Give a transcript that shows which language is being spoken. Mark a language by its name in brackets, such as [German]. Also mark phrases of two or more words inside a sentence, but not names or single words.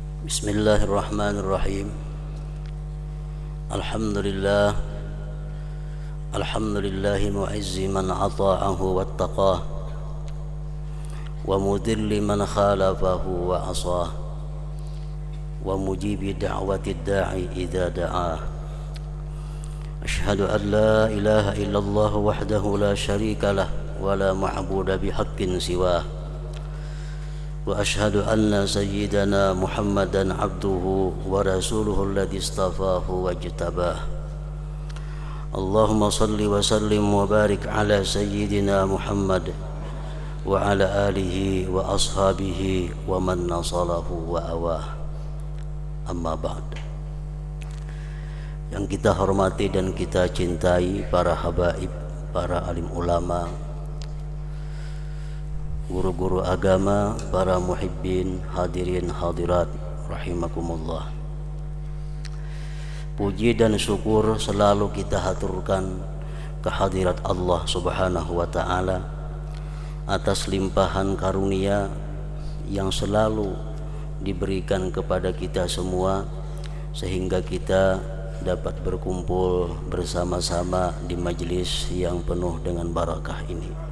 [Arabic] Bismillahirrahmanirrahim. الحمد لله. الحمد لله معز من أطاعه واتقاه ومذل من خالفه وعصاه ومجيب دعوة الداعي إذا دعاه. أشهد أن لا إله إلا الله وحده لا شريك له ولا معبود بحق سواه. وأشهد أن سيدنا محمدا عبده ورسوله الذي اصطفاه واجتباه. اللهم صل وسلم وبارك على سيدنا محمد وعلى آله وأصحابه ومن نصره وآواه. أما بعد. [Indonesian] Yang kita hormati dan kita cintai para habaib, para alim ulama, guru-guru agama, para muhibbin, hadirin hadirat rahimakumullah. Puji dan syukur selalu kita haturkan kehadirat Allah [Arabic] سبحانه وتعالى [Indonesian] atas limpahan karunia yang selalu diberikan kepada kita semua, sehingga kita dapat berkumpul bersama-sama di majelis yang penuh dengan barakah ini.